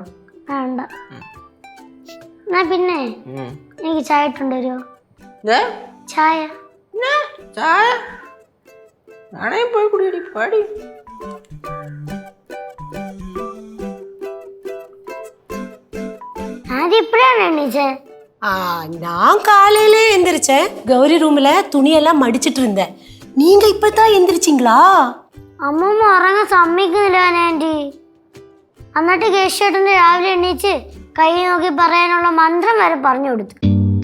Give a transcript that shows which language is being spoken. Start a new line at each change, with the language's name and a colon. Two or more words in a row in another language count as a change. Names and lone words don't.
Malayalam: വേണ്ട. എന്നാ പിന്നെ എനിക്ക് ചായ ഇട്ടുണ്ടോ? ചായ ആണേ പോയി കുടിയടി പാടി. അതിപ്പോഴാണ് എണ്ണീച്ചേ?
Tamil: நான் காலையிலே எந்திரிச்சேன். கௌரி ரூம்ல துணியெல்லாம் மடிச்சிட்டு இருந்தேன். நீங்க இப்பதான் எந்திரிச்சிங்களா?
Malayalam: അമ്മമ്മ ഉറങ്ങാൻ സമ്മതിക്കുന്നില്ല ആന്റി. എന്നിട്ട് കേശേട്ടന് രാവിലെ എണ്ണീച്ച് കൈ നോക്കി പറയാനുള്ള മന്ത്രം വരെ പറഞ്ഞു കൊടുത്തു.